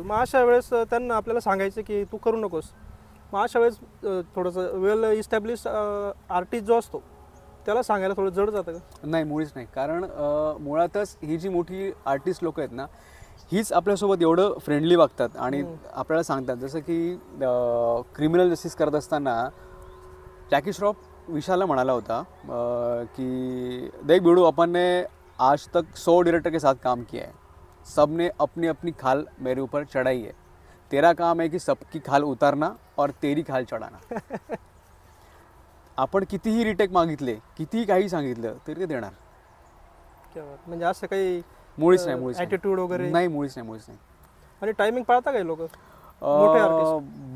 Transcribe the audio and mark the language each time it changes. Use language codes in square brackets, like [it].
[mr] मग अशा वेळेस त्यांना आपल्याला सांगायचं की तू करू नकोस. मग अशा वेळेस थोडंसं वेल इस्टॅब्लिश आर्टिस्ट जो असतो त्याला सांगायला थोडं जड जातं का? नाही, मुळीच नाही. कारण मुळातच ही जी मोठी आर्टिस्ट लोकं आहेत ना, हीच आपल्यासोबत एवढं फ्रेंडली वागतात आणि आपल्याला सांगतात. जसं की क्रिमिनल जस्टिस करत असताना जॅकी श्रॉफ विशालला म्हणाला होता कि [hi] देख बिडू, अपन ने आज तक 100 डायरेक्टर के साथ काम किया है, सब ने अपनी अपनी खाल मेरे ऊपर चढ़ाई है, तेरा काम है कि सबकी खाल उतारना और तेरी खाल चढाना. [mr] आपण कितीही रिटेक मागितले, कितीही काही सांगितलं तरी ते देणार. म्हणजे असं काही मुळीच नाही, मुळीच ॲटिट्यूड वगैरे नाही, मुळीच नाही, मुळीच नाही. आणि टायमिंग पाळता काही लोक मोठे आर्टिस्ट?